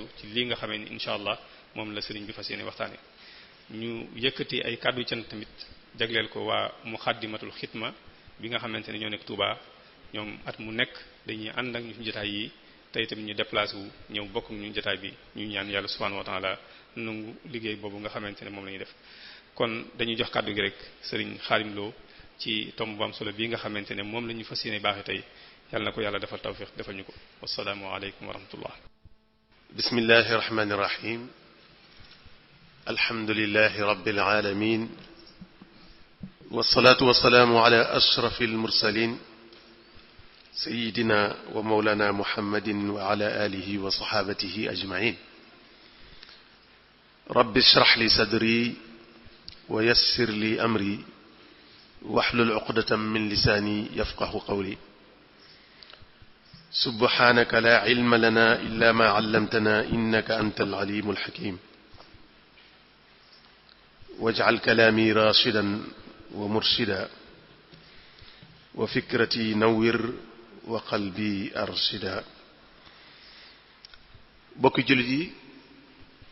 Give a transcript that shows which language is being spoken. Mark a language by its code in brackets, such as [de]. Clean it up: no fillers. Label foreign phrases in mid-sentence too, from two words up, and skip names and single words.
[wo] ci lii nga xamee ni [ar] إن شاء الله [wo] moom la sëriñ bi fas yéene waxtaane ñu yëkkati ay kàddu cant tamit jagleel ko waa Muxaddamatul Xidma bi nga xamante ne ñoo nekk Touba ñoom at mu nekk dañuy ànd ak ñu ci jotaay yi tey tamit ñu déplacé wu ñëw bokk ak ñu jotaay bi ñu ñaan yàlla [ar] سبحانه وتعالى [wo] nangu liggéey boobu nga xamante ne moom la ñuy def kon dañuy jox kàddu gi rek sëriñ Xaadim Lo ci tomb bu am solo bii nga xamante ne moom la ñu fas yéene baaxee tey yàlla na ko yàlla defal tawfiq defal ñu ko [ar] والسلام عليكم ورحمة الله بسم الله الرحمن الرحيم الحمد لله رب العالمين والصلاة والسلام على أشرف المرسلين سيدنا ومولانا محمد وعلى آله وصحابته أجمعين رب اشرح لي صدري ويسر لي أمري واحلل عقدة من لساني يفقهوا قولي سبحانك لا علم لنا إلا ما علمتنا إنك أنت العليم الحكيم واجعل كلامي رشيدا ومرشدا وفكرتي نور وقلبي أرشد [wo] bokki jullit yi